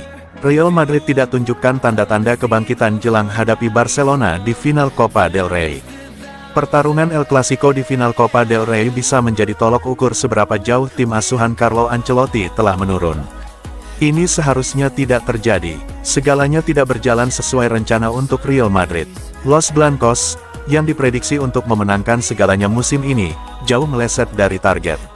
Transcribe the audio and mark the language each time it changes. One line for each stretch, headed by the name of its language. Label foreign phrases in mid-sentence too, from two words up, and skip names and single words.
Indonesian: Real Madrid tidak tunjukkan tanda-tanda kebangkitan jelang hadapi Barcelona di final Copa del Rey. Pertarungan El Clasico di final Copa del Rey bisa menjadi tolok ukur seberapa jauh tim asuhan Carlo Ancelotti telah menurun. Ini seharusnya tidak terjadi. Segalanya tidak berjalan sesuai rencana untuk Real Madrid. Los Blancos, yang diprediksi untuk memenangkan segalanya musim ini, jauh meleset dari target.